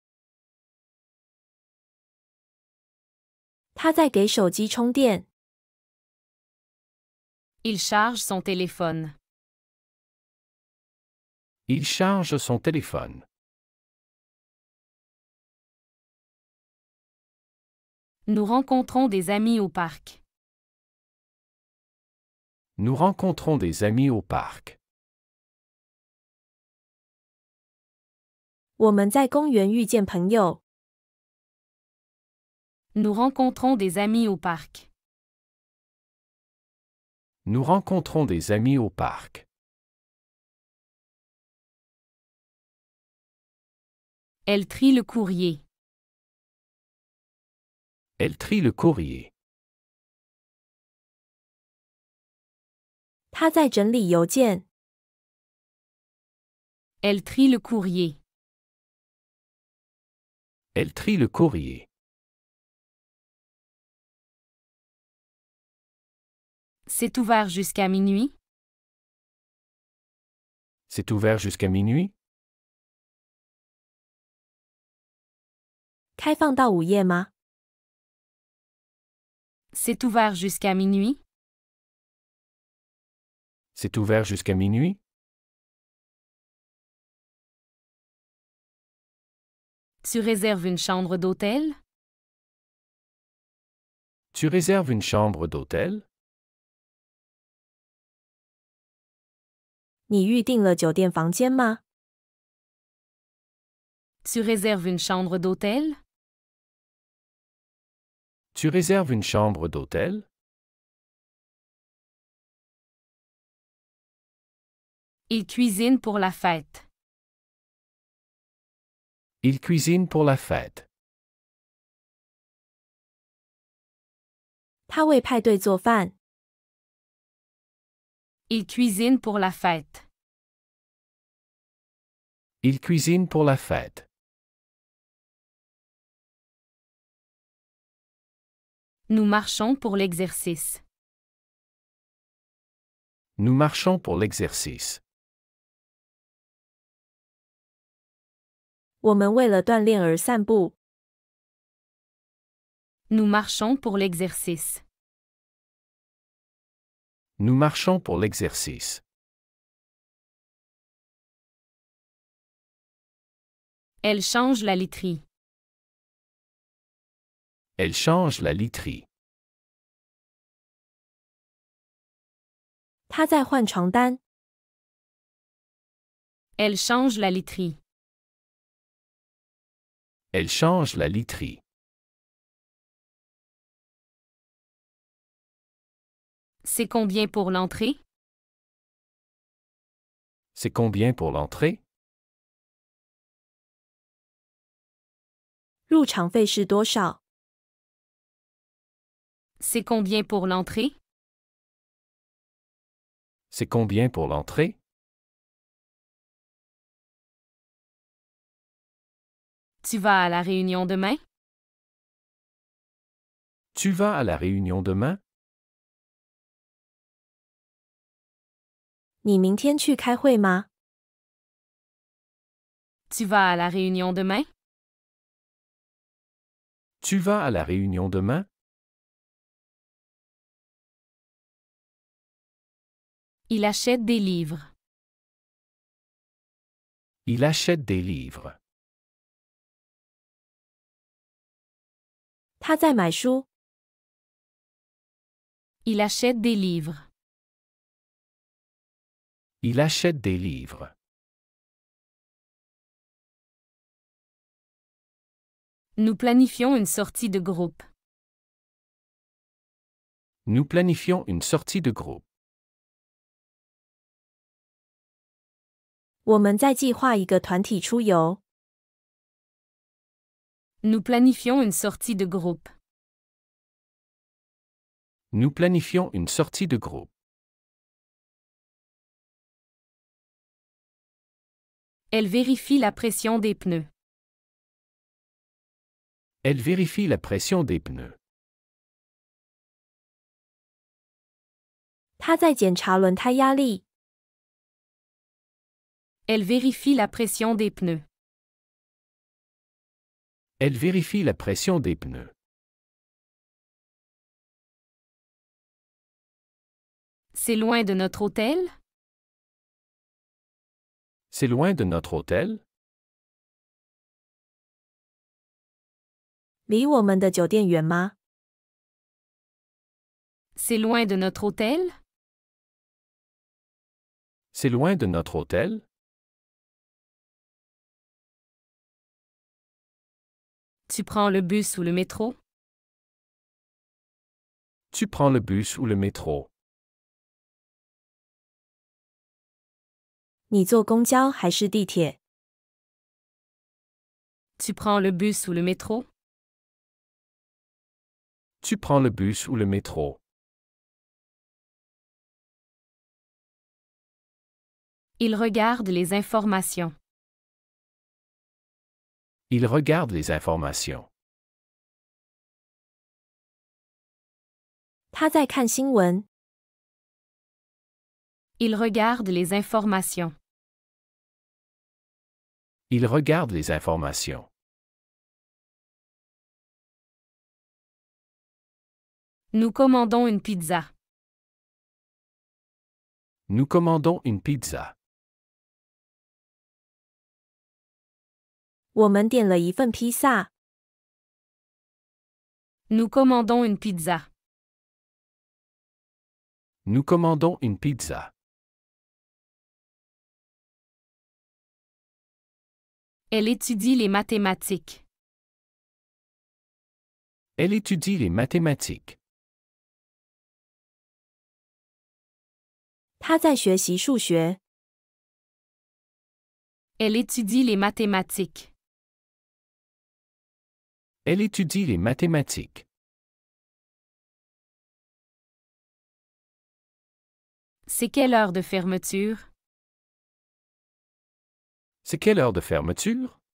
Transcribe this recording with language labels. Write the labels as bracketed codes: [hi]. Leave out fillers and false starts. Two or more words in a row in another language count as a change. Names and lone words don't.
[zh] 他在给手机充电。 [fr] Il charge son téléphone. Il charge son téléphone. Nous rencontrons des amis au parc. Nous rencontrons des amis au parc. [zh] 我们在公园遇见朋友。 [fr] Nous rencontrons des amis au parc. Nous rencontrons des amis au parc. Elle trie le courrier. Elle trie le courrier. [zh] 他在整理邮件。 [fr] Elle trie le courrier. Elle trie le courrier. C'est ouvert jusqu'à minuit? C'est ouvert jusqu'à minuit? [zh] 开放到午夜吗？ [fr] C'est ouvert jusqu'à minuit? C'est ouvert jusqu'à minuit? Tu réserves une chambre d'hôtel? Tu réserves une chambre d'hôtel? [zh] 你预订了酒店房间吗？ [fr] Tu réserves une chambre d'hôtel? Tu réserves une chambre d'hôtel? Il cuisine pour la fête. Il cuisine pour la fête. [zh] 他为派对做饭。 [fr] Il cuisine pour la fête. Il cuisine pour la fête. Nous marchons pour l'exercice. Nous marchons pour l'exercice. [zh] 我们为了锻炼而散步。 [fr] Nous marchons pour l'exercice. Nous marchons pour l'exercice. Elle change la literie. Elle change la literie. [zh] 他在换床单。 [fr] Elle change la literie. Elle change la literie. C'est combien pour l'entrée? C'est combien pour l'entrée? [zh] 入场费是多少？ [fr] C'est combien pour l'entrée? C'est combien pour l'entrée? Tu vas à la réunion demain? Tu vas à la réunion demain? [zh] 你明天去开会吗？ [fr] Tu vas à la réunion demain? Tu vas à la réunion demain? Il achète des livres. Il achète des livres. [zh] 他在买书。 [fr] Il achète des livres. Il achète des livres. Nous planifions une sortie de groupe. Nous planifions une sortie de groupe. [zh] 我们在计划一个团体出游。 [fr] Nous planifions une sortie de groupe. Nous planifions une sortie de groupe. Elle vérifie la pression des pneus. Elle vérifie la pression des pneus. [zh] 他在检查轮胎压力。 [fr] Elle vérifie la pression des pneus. Elle vérifie la pression des pneus. C'est loin de notre hôtel? C'est loin de notre hôtel? [zh] 离我们的酒店远吗？ [fr] C'est loin de notre hôtel? C'est loin de notre hôtel? Tu prends le bus ou le métro? Tu prends le bus ou le métro? [zh] 你坐公交还是地铁？ [fr] Tu prends le bus ou le métro? Tu prends le bus ou le métro? Il regarde les informations. Il regarde les informations. [zh] 他在看新闻。 [fr] Il regarde les informations. Il regarde les informations. Nous commandons une pizza. Nous commandons une pizza. [zh] 我们点了一份披萨。 [fr] Nous commandons une pizza. Nous commandons une pizza. Elle étudie les mathématiques. Elle étudie les mathématiques. [zh] 他在学习数学。 [fr] Elle étudie les mathématiques. Elle étudie les mathématiques. C'est quelle heure de fermeture? C'est quelle heure de fermeture?